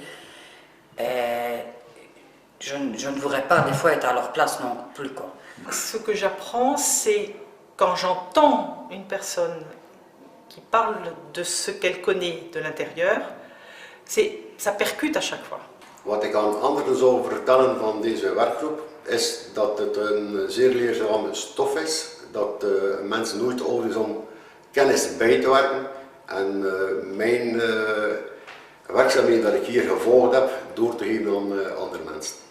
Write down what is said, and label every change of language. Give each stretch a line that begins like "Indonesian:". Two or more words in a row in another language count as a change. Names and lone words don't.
French: Et je ne voudrais pas, des fois, être à leur place non plus, quoi. Ce que j'apprends, c'est quand j'entends une personne qui parle de ce qu'elle connaît de l'intérieur, ça percute à chaque fois.
Dutch: Wat ik aan anderen zou vertellen van deze werkgroep is dat het een zeer leerzame stof is, dat mensen nooit oud is om kennis bij te werken. En mijn werkzaamheden dat ik hier gevolgd heb, door te geven aan andere mensen.